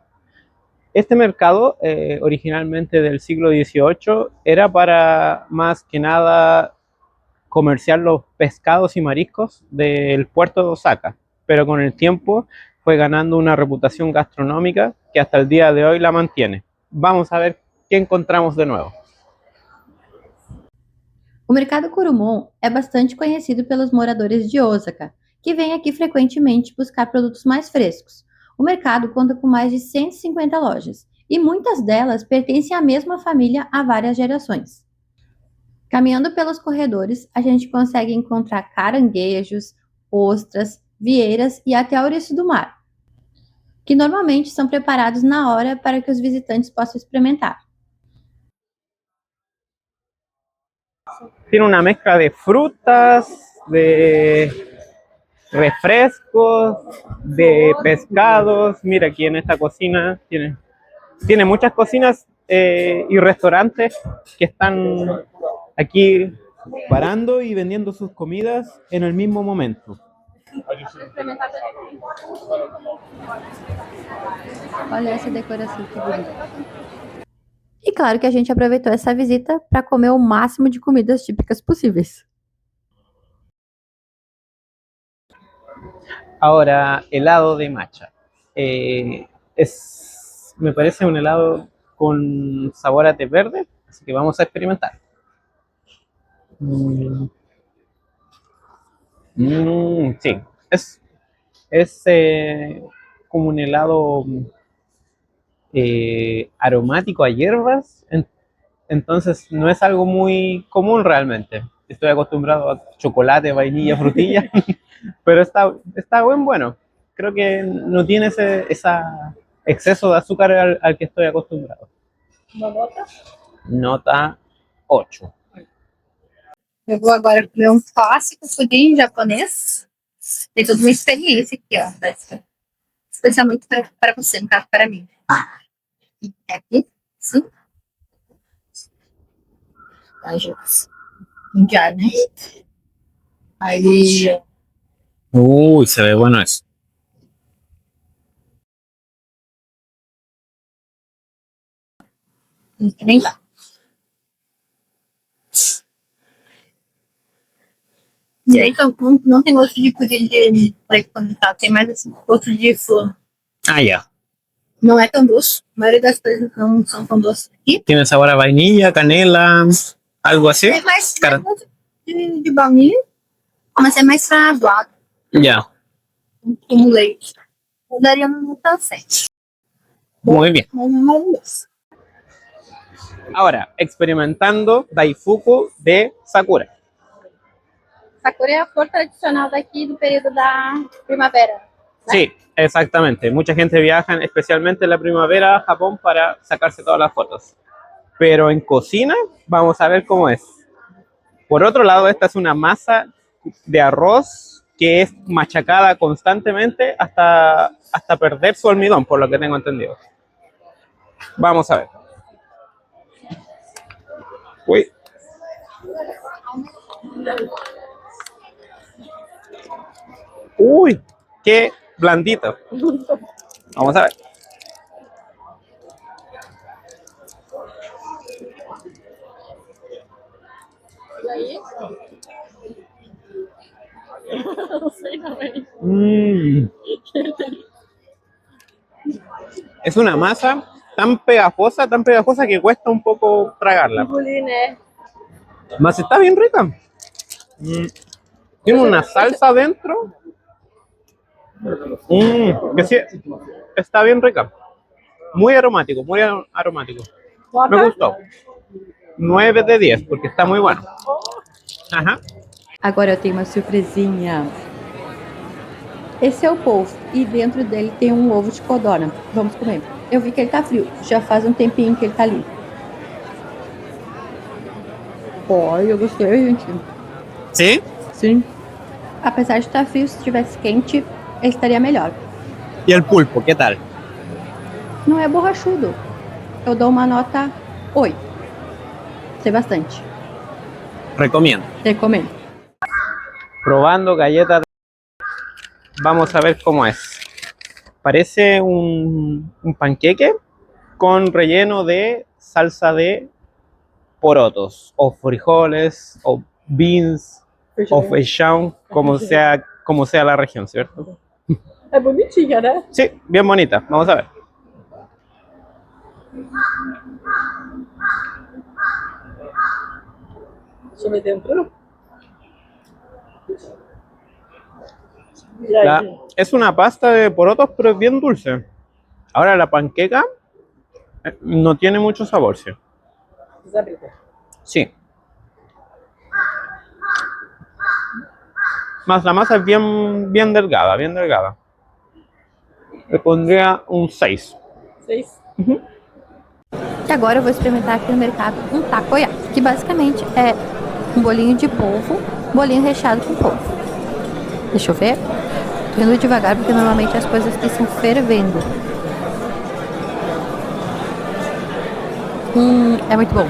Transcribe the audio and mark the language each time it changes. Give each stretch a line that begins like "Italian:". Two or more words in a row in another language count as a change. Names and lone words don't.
Spanish: Este mercado, originalmente del siglo XVIII, era para más que nada comerciar los pescados y mariscos del puerto de Osaka, pero con el tiempo fue ganando una reputación gastronómica que hasta el día de hoy la mantiene. Vamos a ver qué encontramos de nuevo.
Portuguese: O mercado Kurumon é bastante conhecido pelos moradores de Osaka, que vêm aqui frequentemente buscar produtos mais frescos. O mercado conta com mais de 150 lojas, e muitas delas pertencem à mesma família há várias gerações. Caminhando pelos corredores, a gente consegue encontrar caranguejos, ostras, vieiras e até ouriço do mar, que normalmente são preparados na hora para que os visitantes possam experimentar.
Spanish: Tiene una mezcla de frutas, de refrescos, de pescados. Mira, aquí en esta cocina tiene muchas cocinas y restaurantes que están aquí parando y vendiendo sus comidas en el mismo momento.
Portuguese: Olha essa decoração que bonita. E claro que a gente aproveitou essa visita para comer o máximo de comidas típicas possíveis.
Spanish: Ahora, helado de matcha. Me parece un helado con sabor a té verde, así que vamos a experimentar. Mm, sí, es como un helado aromático a hierbas, entonces no es algo muy común realmente. Estoy acostumbrado a chocolate, vainilla, frutilla, pero está buen bueno. Creo que no tiene ese exceso de azúcar al que estoy acostumbrado.
Portuguese: Uma nota? Nota 8. Eu vou agora comer um clássico pudim japonês. Tem toda uma experiência aqui, ó. Especialmente para você, no caso, para mim. Aqui, sim. Tá, gente. Já, né? Aí,
Spanish: Uy, se ve bueno eso.
Portuguese: nem dá. E aí, então, não tem gosto de pudim de leite condensado, tem mais assim, gosto de flor.
Spanish: Ah, ya.
Portuguese: Não é tão doce, a maioria das coisas não são tão doces aqui.
Spanish: Tiene sabor a vainilla, canela, algo así.
Portuguese: É mais Cara- gosto de baunilha, mas é mais fraguado,
Spanish: Ya,
Portuguese: como leite. Eu daria uma nota 7.
Spanish: muy bien.
Portuguese: Mas não é doce.
Spanish: Ahora, experimentando Daifuku de Sakura.
Portuguese: Sakura é a flor tradicional daqui do período da primavera.
Spanish: Sí, exactamente. Mucha gente viaja, especialmente en la primavera, a Japón para sacarse todas las fotos. Pero en cocina, vamos a ver cómo es. Por otro lado, esta es una masa de arroz que es machacada constantemente hasta perder su almidón, por lo que tengo entendido. Vamos a ver. Uy. Uy, qué blandito. Vamos a ver.
Portuguese: E aí? Não sei também.
Spanish: Es una masa tan pegajosa que cuesta un poco tragarla.
Portuguese: Engolir, né?
Spanish: Mas está bien rica. Tiene una salsa dentro. Que sí, está bien rica. Muy aromático, muy aromático. Me
Portuguese: Nota?
Spanish: gustó. 9 de 10, porque está muy bueno. Ajá.
Portuguese: Agora eu tenho uma surpresinha. Esse é o polvo e dentro dele tem um ovo de codorna. Vamos comer. Eu vi que ele tá frio. Já faz um tempinho que ele tá ali. Olha, eu gostei, gente.
Spanish: ¿Sí?
Portuguese: Sim. Apesar de estar frio, se estivesse quente, ele estaria melhor.
Spanish: ¿Y el pulpo, qué tal?
Portuguese: Não é borrachudo. Eu dou uma nota 8. Sei bastante.
Spanish: Recomiendo.
Portuguese: Recomendo.
Spanish: Probando galletas. Vamos a ver cómo es. Parece un panqueque con relleno de salsa de porotos, o frijoles, o beans, o feijão, como sea la región, ¿cierto?
Portuguese: É bonitinha, né?
Spanish: Sí, bien bonita. Vamos a ver.
Portuguese: Deixa eu ver dentro. E aí?
Spanish: Es una pasta de porotos, pero es bien dulce. Ahora la panqueca no tiene mucho sabor, ¿sí? Desabrida. Sí. Más la masa es bien delgada, bien delgada. Le pondría un 6. 6.
Portuguese: E agora eu vou experimentar aqui no mercado um takoyaki, que basicamente é um bolinho de polvo, bolinho recheado com polvo. Deixa eu ver. Tô indo devagar porque normalmente as coisas estão fervendo. É muito bom.